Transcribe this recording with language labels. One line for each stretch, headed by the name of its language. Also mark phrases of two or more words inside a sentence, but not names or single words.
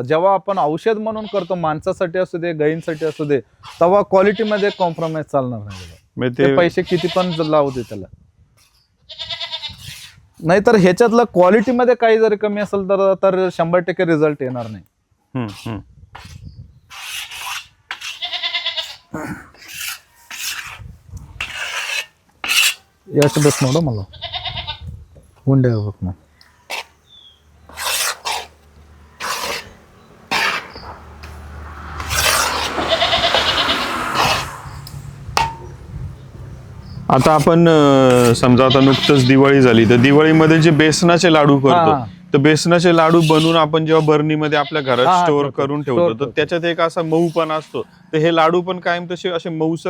Marathi: जेव्हा आपण औषध म्हणून करतो माणसासाठी असू दे गायींसाठी असू दे, तेव्हा क्वालिटीमध्ये कॉम्प्रोमाइज चालणार नाही दादा. ते पैसे किती पण लावू दे त्याला, नाहीतर ह्याच्यातलं क्वालिटीमध्ये काही जरी कमी असेल तर 100% रिझल्ट येणार नाही.
Kannada: ಎಷ್ಟು ಬೇಕು ನೋಡು ಮಲ್ಲ ಉಂಡೆ ಆಗ್ಬೇಕು ನಾವು.
Marathi: आता आपण समजा आता नुकतंच दिवाळी झाली, तर दिवाळीमध्ये जे बेसनाचे लाडू करतो, तर बेसनाचे लाडू बनवून आपण जेव्हा बर्नीमध्ये आपल्या घरात स्टोअर करून ठेवतो, तर त्याच्यात एक असा मऊपणा असतो, तर हे लाडू पण कायम तसे असे मऊसर